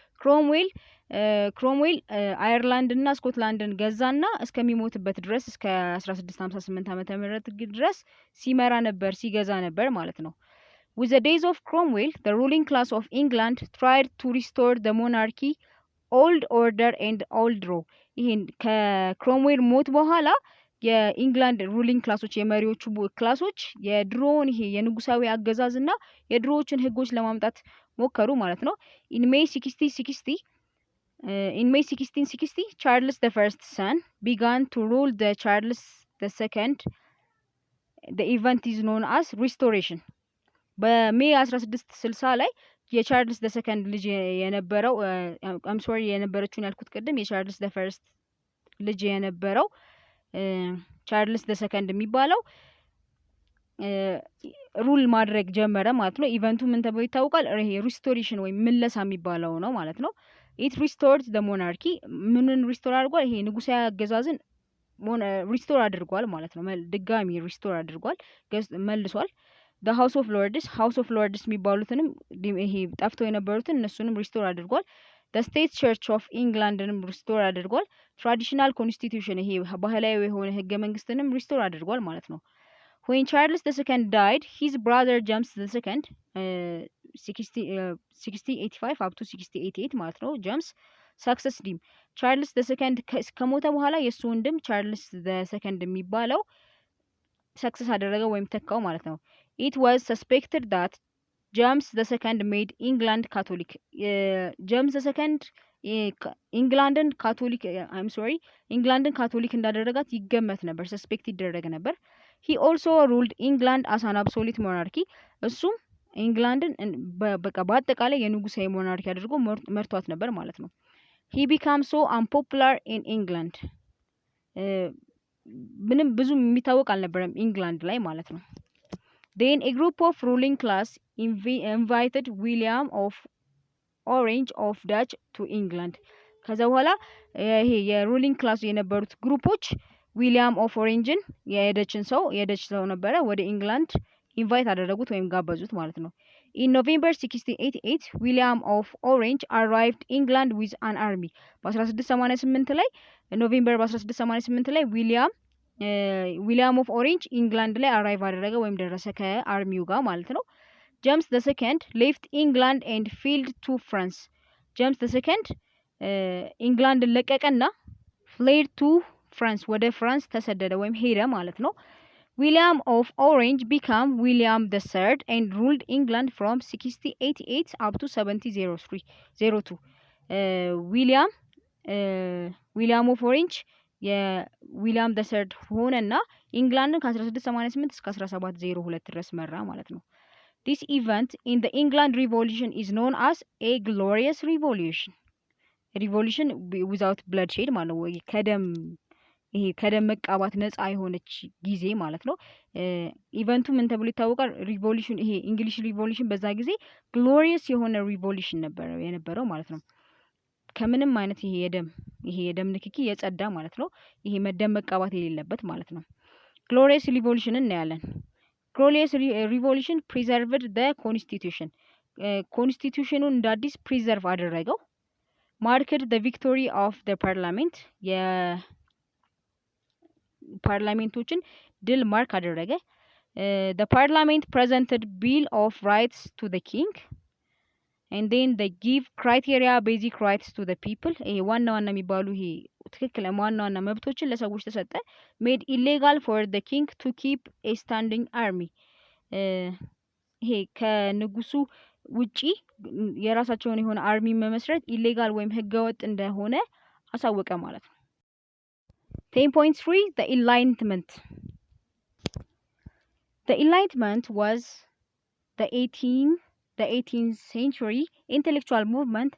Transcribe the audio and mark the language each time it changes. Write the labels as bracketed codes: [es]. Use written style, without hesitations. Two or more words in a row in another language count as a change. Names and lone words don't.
[am] ክሮምዌል አየርላንድ እና ስኮትላንድን ገዛና እስከሚሞትበት ድረስ እስከ 1658 ዓመተ ምህረት ድረስ ሲገዛ ነበር ማለት ነው። [en] With the days of Cromwell, the ruling class of England tried to restore the monarchy, old order and old law. [am] ይሄን ከክሮምዌል ሞት በኋላ የኢንግላንድ [en] ruling classes [am] የመሪዎቹ ክላሶች የድሮውን ይሄ የንጉሳዊ አገዛዝና የድሮዎችን ህጎች ለማምጣት ሞከሩ ማለት ነው። [en] in May 1660 Charles the First son began to rule the Charles the Second. The event is known as restoration. [am] በሜይ 1660 ላይ የቻርልስ [en] the Second [am] ልጅ የነበረው የነበረችውን ያልኩት ቅድም የቻርልስ [en] the First [am] ልጅ የነበረው ቻርልስ [en] the Second [am] የሚባለው ሩል ማድረግ ጀመረ ማለት ነው። ኢቨንቱ ምን ተብሎ ይታወቃል? ይሄ ሪስቶሬሽን ወይም ምለሳ የሚባለው ነው ማለት ነው። [en] it restored the monarchy [am] ምንን ሪስቶር አድርጓል? ይሄ ንጉሳዊ አገዛዝን ሪስቶር አድርጓል ማለት ነው። ድጋሚ ሪስቶር አድርጓል፣ መልሷል። [en] the house of lords [am] የሚባሉትንም ይሄ ጠፍተው የነበሩትን እነሱንም ሪስቶር አድርጓል። [en] the state church of englandንም [am] ሪስቶር አድርጓል። [en] traditional constitution [am] ይሄ ባህላዊ የሆነ ህገ መንግስትንም ሪስቶር አድርጓል ማለት ነው። [en] when Charles II died, his brother James II 6085 up to 6088 [am] ማለት ነው ጀምስ [en] succeeded him. [am] ቻርልስ II ከሞተ በኋላ የሱ ወንድም ቻርልስ II የሚባለው ሰክሰስ አደረገ ወይም ተካው ማለት ነው። [en] it was suspected that James II made England Catholic. [am] ጀምስ II ኢንግላንድን ካቶሊክ እንዳደረጋት ይገመት ነበር፣ ሰስፔክት ይደረግ ነበር። [en] he also ruled England as an absolute monarchy. [am] እሱም ኢንግላንድን በቃ በአጠቃላይ የንጉሳዊ ሞናርኪ አድርጎ መርቷት ነበር ማለት ነው። [en] he became so unpopular in England. [am] ምንም ብዙ የሚታወቅ አልነበረም ኢንግላንድ ላይ ማለት ነው። [en] then a group of ruling class invited William of Orange of Dutch to England. [am] ከዛ በኋላ ይሄ [en] ruling class [am] የነበሩት ግሩፖች ዊሊያም ኦፍ ኦሬንጅን የደች ሰው ነበረ ወደ ኢንግላንድ ኢንቫይት አደረጉት ወይም ጋበዙት ማለት ነው። [en] in November 1688 William of Orange arrived England with an army. [am] በ1688 ላይ ኖቬምበር በ1688 ላይ ዊሊያም ኦፍ ኦሬንጅ ኢንግላንድ ላይ አራይቭ አደረገ ወይም ደረሰ ከአርሚው ጋር ማለት ነው። ጀምስ [en] the Second left England and fled to France. ጀምስ the Second [am] ኢንግላንድ ለቀቀና [en] fled to France [am] ወደ ፍራንስ ተሰደደ ወይም ሄደ ማለት ነው። [en] William of Orange became William III and ruled England from 1688 up to 1702. [am] ዊሊያም ኦፍ ኦሬንጅ የዊሊያም III ሆነና ኢንግላንድን ከ1688 እስከ 1702 ድረስ መራ ማለት ነው። [en] This event in the England Revolution is known as a glorious revolution. Revolution without bloodshed [am] ማለት ነው። ከደም መቃባት ነፃ የሆነች ጊዜ ማለት ነው። ኢቨንቱ ምን ተብሎ ይታወቃል? ሪቮሉሽን ይሄ [en] English revolution [am] በዛ ጊዜ ግሎሪየስ የሆነ ሪቮሉሽን የነበረው ማለት ነው። ከምንም አይነት ይሄ የደም ንክኪ የጸዳ ማለት ነው። ይሄ መደም መቃባት የሌለበት ማለት ነው። [en] glorious revolution [am] እናያለን። [en] glorious revolution preserved the constitution. [am] ኮንስቲቱሽኑን እንደ አዲስ ፕሪዘርቭ አደረገው። [en] ማርክድ the victory of the parliament. [am] የፓርላሜንቶችን ድል ማርክ አደረገ። [en] the parliament presented bill of rights to the king and then they give criteria basic rights to the people. [am] ይሄ ዋና የሚባሉ ይሄ ትክክል ዋና መብቶችን ለሰዎች ተሰጠ። [en] made illegal for the king to keep a standing army. [am] ይሄ ከንጉሱ ውጪ የራሳቸውን የሆነ አርሚ መመስረት ኢሌጋል ወይም ህገወጥ እንደሆነ አሳወቀ ማለት ነው። 10.3 [en] The Enlightenment. The Enlightenment was the 18th century intellectual movement.